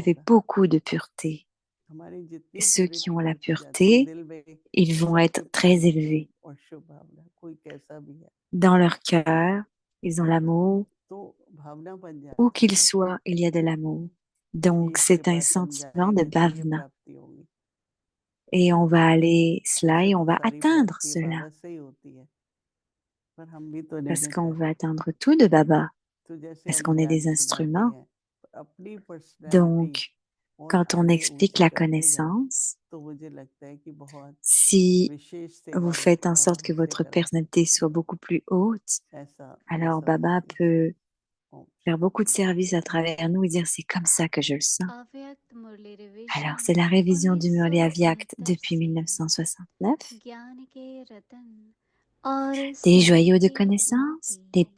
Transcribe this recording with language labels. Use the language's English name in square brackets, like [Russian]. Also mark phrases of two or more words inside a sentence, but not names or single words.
[French] Dadi avait [Hindi] होगा [French] beaucoup de pureté. [Hindi] हमारी [French] Et [Hindi] जितनी [French] ceux qui [Hindi] प्योरिटी [French] ont la [Hindi] बढ़ती जाती है [French] pureté, [Hindi] दिल में [French] ils vont [Hindi] सब [French] être [Hindi] कुछ [French] très [Hindi] में [French] élevés. [Hindi] प्रेम और शुभ भावना कोई कैसा भी है [French] Dans leur cœur, ils ont l'amour. [Hindi] तो भावना बन [French] Où [Hindi] जाती है [French] qu'ils [Hindi] ना [French] soient, il y a de l'amour. [Hindi] कि ये [French] Donc, [Hindi] इसके [French] c'est un [Hindi] पास हम [French] sentiment de [Hindi] जाएंगे तो ये [French] bhavana. [Hindi] प्राप्ति होगी [French] Et on va aller cela [Hindi] ऐसे [French] et on [Hindi] तो [French] va [Hindi] सारी [French] atteindre [Hindi] प्राप्ति [French] cela. [Hindi] बाबा से ही होती है पर हम भी तो नहीं [French] Parce [Hindi] देते [French] qu'on va atteindre tout de Baba. [Hindi] तो जैसे [French] Parce [Hindi] हम [French] qu'on est [Hindi] ज्ञान [French] des [Hindi] सुनाते [French] instruments. [Hindi] हैं अपनी पर्सनैलिटी [French] Donc, [Hindi] और [French] quand on [Hindi] आगे [French] explique [Hindi] ऊंची [French] la [Hindi] करते जाओ [French] connaissance, [Hindi] तो मुझे लगता है कि बहुत [French] si [Hindi] विशेष [French] vous [Hindi] सेवा वो [French] faites en [Hindi] बाबा [French] sorte que [Hindi] हमसे [French] votre [Hindi] कराते [French] personnalité soit beaucoup plus haute, [Hindi] ऐसा ये [French] alors [Hindi] सब [French] Baba [Hindi] होती है [French] peut [Hindi] ओम [French] faire beaucoup de [Hindi] शांति [French] services à travers nous et dire c'est comme ça que je le sens. [Hindi] अव्यक्त मुरली [French] Alors, [Hindi] रिवीजन [French] c'est la révision du Murli Avyakt [Hindi] 1969 [French] depuis [Hindi] से [French] 1969. [Hindi] ज्ञान के रतन और [French] Des [Hindi] स्नेह [French] joyaux de [Hindi] के [French] connaissance, des [Hindi] मोती